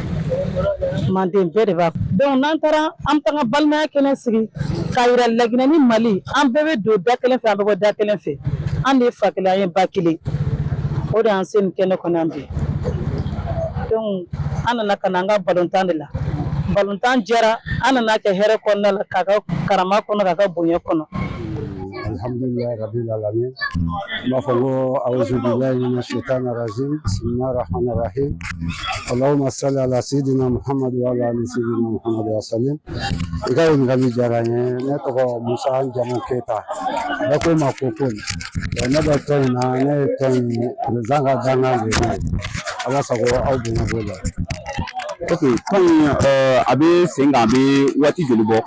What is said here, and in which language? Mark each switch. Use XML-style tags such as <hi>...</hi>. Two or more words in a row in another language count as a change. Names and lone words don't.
<bm>Mande bɛɛ de b'a kɔnɔ donc n'an taara an bɛ taa an ka balimaya kɛnɛ sigi k'a yira Laginɛ ni Mali an bɛɛ bɛ don da kelen fɛ an bɛ bɔ da kelen fɛ an de ye fa kelen an ye ba kelen o de y'an se nin kɛnɛ kɔnɔ yan bi donc an nana ka na an ka balontan de la balontan jɛra an nana kɛ hɛrɛ kɔnɔna la k'a ka karama kɔnɔ k'a ka bonya kɔnɔ.</bm> <ar>الحمد لله رب العالمين</ar> <bm>ma fɔ ko</bm> <ar>أعوذ بالله من الشيطان الرجيم بسم الله الرحمن الرحيم اللهم صل على سيدنا محمد وعلى آل سيدنا محمد وسلم.</ar> <bm>I ka ɲininkali diyara n ye ne tɔgɔ Musa Jamu Keita a bɛ ko ma ko Paul ne bɛ tɔn in na ne ye tɔn in président ka dankan de ye ala sago aw bonya b'o la. Ok, tɔn in a bɛ sen kan a bɛ waati joli bɔ?</bm>